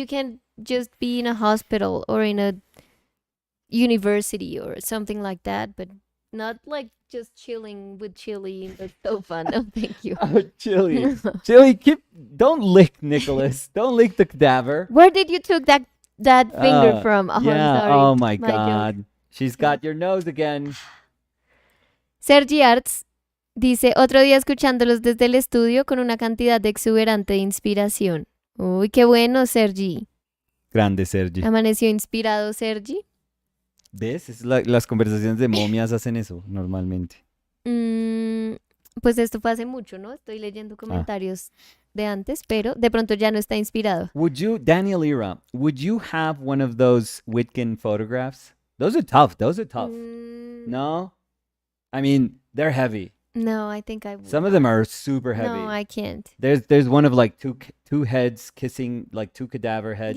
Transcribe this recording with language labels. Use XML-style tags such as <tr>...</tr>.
<en>You can just be in a hospital or in a university or something like that, but not like just chilling with Chili in the sofa. No, thank you. Oh, Chili. Chili, don't lick Nicholas. Don't lick the cadaver. Where did you took that finger from? Oh, yeah. I'm sorry. Oh my joke. God. She's got your nose again.</en> <es>Sergi Arts dice, otro día escuchándolos desde el estudio con una cantidad exuberante de inspiración. Uy, qué bueno, Sergi. Grande, Sergi. Amaneció inspirado, Sergi. ¿Ves? Las conversaciones de momias hacen eso normalmente. Pues esto fue hace mucho, ¿no? Estoy leyendo comentarios de antes, pero de pronto ya no está inspirado.</es> <en>Daniel Ira, would you have one of those Whitkin photographs? Those are tough. No? I mean, they're heavy. No, I think I would. Some of them are super heavy. No, I can't. There's one of like two heads kissing, like two cadaver heads.</en>